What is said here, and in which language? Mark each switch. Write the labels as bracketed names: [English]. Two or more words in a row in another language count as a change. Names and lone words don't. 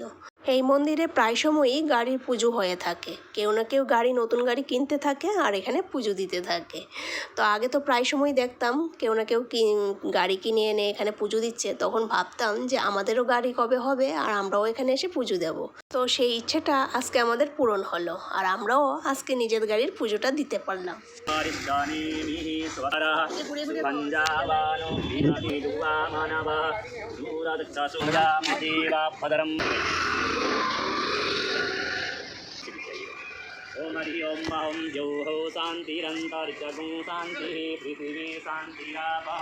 [Bangla] এই মন্দিরে প্রায় সময়ই গাড়ির পুজো হয়ে থাকে, কেউ না কেউ নতুন গাড়ি কিনতে থাকে আর এখানে পুজো দিতে থাকে। তো আগে তো প্রায় সময় দেখতাম কেউ না কেউ গাড়ি কিনে এনে এখানে পুজো দিচ্ছে, তখন ভাবতাম যে আমাদেরও গাড়ি কবে হবে আর আমরাও এখানে এসে পুজো দেব। তো সেই ইচ্ছেটা আজকে আমাদের পূরণ হলো, আর আমরাও আজকে নিজের গাড়ির পুজোটা দিতে পারলাম। [Sanskrit] ओम हरि ओम अहम जौः शान्तिरन्तरिक्षगुं शान्तिः पृथिवी शान्तिरापः